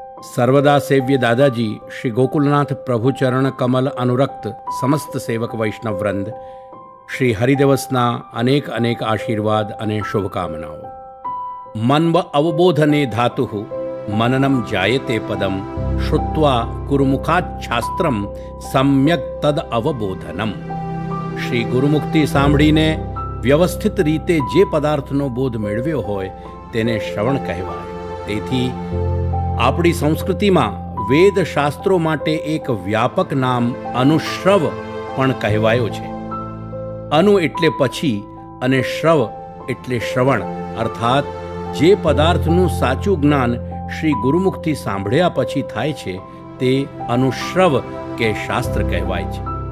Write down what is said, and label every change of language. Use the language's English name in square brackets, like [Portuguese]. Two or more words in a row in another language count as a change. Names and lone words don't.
[Gujarati] સર્વદા સેવ્ય દાદાજી શ્રી ગોકુલનાથ પ્રભુ ચરણ કમલ અનુરક્ત સમસ્ત સેવક વૈષ્ણવ વૃંદ શ્રી હરિદિવસના અનેક અનેક આશીર્વાદ અને શુભકામનાઓ। [Sanskrit] मन्व अवबोधने धातुः मननम जायते पदम श्रुत्वा गुरुमुखाच्छास्त्रम सम्यक तद अवबोधनम। [Gujarati] श्री गुरुमुखથી સાંભળીને વ્યવસ્થિત રીતે જે પદાર્થનો બોધ મેળવ્યો હોય તેને શ્રવણ કહેવાય। તેથી આપણી સંસ્કૃતિમાં વેદ શાસ્ત્રો માટે એક વ્યાપક નામ અનુશ્રવ પણ કહેવાયો છે। અનુ એટલે પછી અને શ્રવ એટલે શ્રવણ, અર્થાત જે પદાર્થનું સાચું જ્ઞાન શ્રી ગુરુમુખથી સાંભળ્યા પછી થાય છે તે અનુશ્રવ કે શાસ્ત્ર કહેવાય છે।